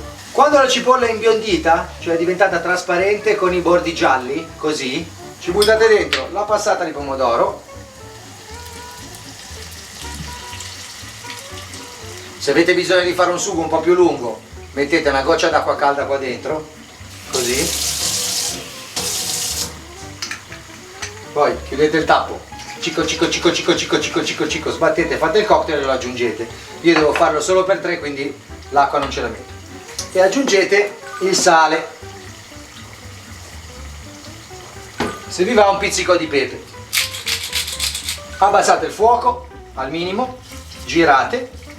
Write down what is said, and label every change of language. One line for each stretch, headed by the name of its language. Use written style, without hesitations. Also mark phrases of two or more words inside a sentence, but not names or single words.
Italian: Quando la cipolla è imbiondita, cioè è diventata trasparente con i bordi gialli, così, ci buttate dentro la passata di pomodoro. Se avete bisogno di fare un sugo un po' più lungo, mettete una goccia d'acqua calda qua dentro, così. Poi chiudete il tappo, cico cico cico cico cico cico cico cico, sbattete, fate il cocktail e lo aggiungete. Io devo farlo solo per 3, quindi l'acqua non ce la metto. E aggiungete il sale. Se vi va un pizzico di pepe. Abbassate il fuoco al minimo, girate.